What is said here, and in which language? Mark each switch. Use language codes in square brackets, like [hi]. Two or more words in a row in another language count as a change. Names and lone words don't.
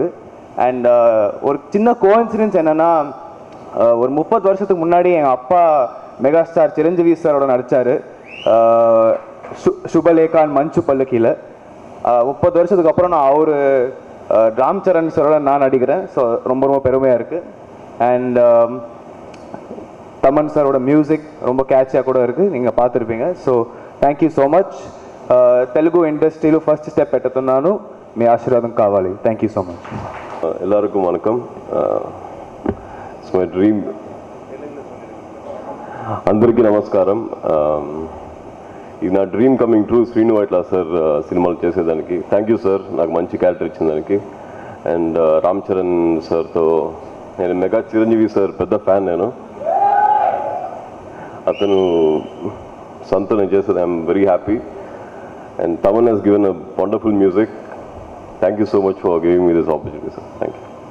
[ta] அண்ட் ஒரு சின்ன கோஇன்சிடென்ஸ் என்னென்னா, ஒரு 30 வருஷத்துக்கு முன்னாடி எங்கள் அப்பா மெகாஸ்டார் சிரஞ்சீவி சாரோட நடித்தார் சுபலேகான் மஞ்சு பல்லக்கியில். 30 வருஷத்துக்கு அப்புறம் நான் அவர் ராம் சரண் சாரோட நான் நடிக்கிறேன். ஸோ ரொம்ப ரொம்ப பெருமையாக இருக்குது. அண்ட் தமன் சாரோட மியூசிக் ரொம்ப கேட்சியாக கூட இருக்குது, நீங்கள் பார்த்துருப்பீங்க. [en] so thank you so much. [te] తెలుగు ఇండస్ట్రీలో [en] first step [te] పెట్టుతున్నాను, మీ ఆశీర్వాదం కావాలి. [en] thank you so much. [ta] எல்லாருக்கும் வணக்கம். [en] it's my dream. [te] అందరికీ నమస్కారం. ఇది నా [en] dream coming true. [te] శ్రీను వైట్లా సార్ సినిమాలు చేసేదానికి [en] thank you sir, [te] నాకు మంచి క్యారెక్టర్ ఇచ్చిన దానికి. అండ్ రామ్ చరణ్ సార్తో నేను మెగా చిరంజీవి సార్ పెద్ద ఫ్యాన్. నేను అతను సంతో నేను చేసేది [en] I'm very happy. And Taman has given a wonderful music. Thank you so much for giving me this opportunity, sir. Thank you.